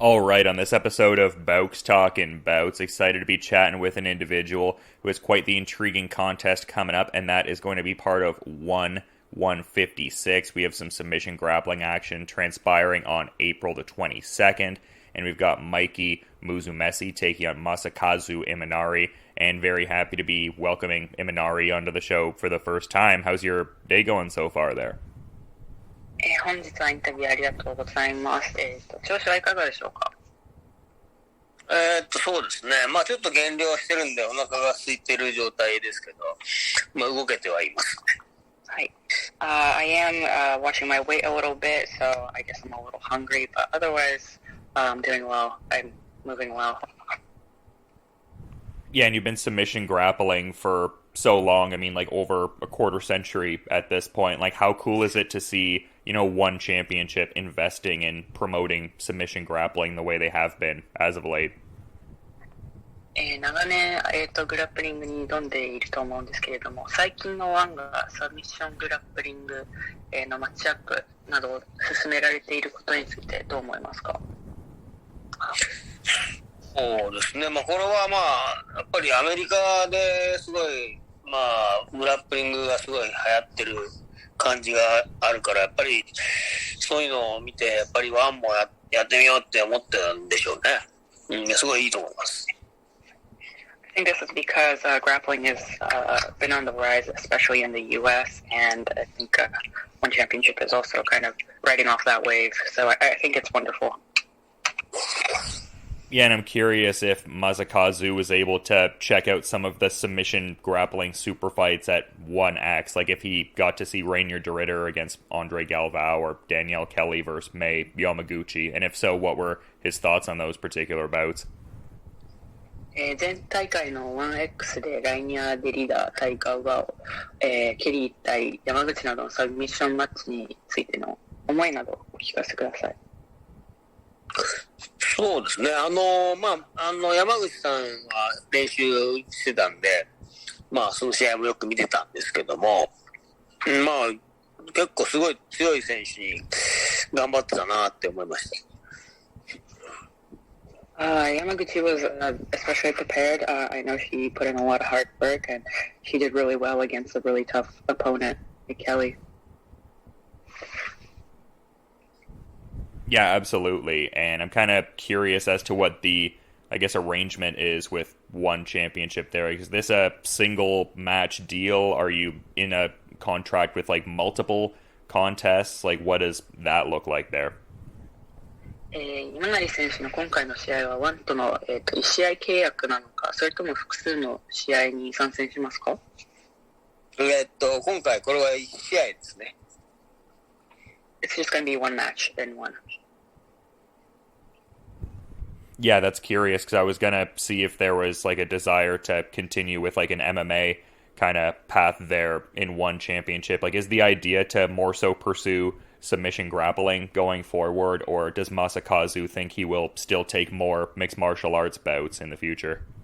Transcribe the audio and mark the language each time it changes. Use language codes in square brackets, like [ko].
[en] All right, on this episode of Bowks Talking Bouts, excited to be chatting with an individual who has quite the intriguing contest coming up, and that is going to be part of 156. We have some submission grappling action transpiring on April the 22nd, and we've got Mikey Musumeci taking on Masakazu Imanari, and very happy to be welcoming Iminari onto the show for the first time. How's your day going so far there? [ja] 本日はインタビューありがとうございます。調子はいかがでしょうか？そうですね。まあちょっと減量してるんでお腹が空いてる状態ですけど、まあ動けてはいますね。はい。 [en] I am watching my weight a little bit, so I guess I'm a little hungry, but otherwise, I'm doing well. I'm moving well. Yeah, and you've been submission grappling for so long. I mean, like over a quarter century at this point. Like, how cool is it to see, one championship investing in promoting submission grappling the way they have been as of late? [ja] 長年、グラップリングに挑んでいると思うんですけれども、最近のワンがサミッショングラップリング、のマッチアップなどを進められていることについてどう思いますか？そうですね。まあこれはまあやっぱりアメリカですごいまあグラップリングがすごい流行ってる感じがあるから、やっぱりそういうのを見てやっぱりワンもやってみようって思ってたんでしょうね。すごいいいと思います。 [en] I think this is because grappling has been on the rise, especially in the U.S., and I think One Championship is also kind of riding off that wave, so I think it's wonderful. Yeah, and I'm curious if Masakazu was able to check out some of the submission grappling super fights at 1X, like if he got to see Rainier DeRitter against Andre Galvao or Danielle Kelly versus Mei Yamaguchi, and if so, what were his thoughts on those particular bouts? [ja] 前大会の 1X でライニャー・デリダー対ガウガオ、ケリー対山口などのサブミッションマッチについての思いなどお聞かせください。そうですね。山口さんは練習してたんで、まあその試合もよく見てたんですけども、まあ結構すごい強い選手に頑張ってたなって思いました。 [en] Yamaguchi was especially prepared. I know she put in a lot of hard work, and she did really well against a really tough opponent, Kelly. Yeah, absolutely. And I'm kind of curious as to what the, arrangement is with One Championship there. Is this a single match deal? Are you in a contract with like multiple contests? Like, what does that look like there? [ja] 今成選手の今回の試合はワンとの、1試合契約なのか、それとも複数の試合に参戦しますか？今回これは1試合ですね。 [en] It's just going to be one match, then one. Yeah, that's curious because I was going to see if there was like a desire to continue with like an MMA kind of path there in One Championship. Like, is the idea to more so pursue submission grappling going forward, or does Masakazu think he will still take more mixed martial arts bouts in the future?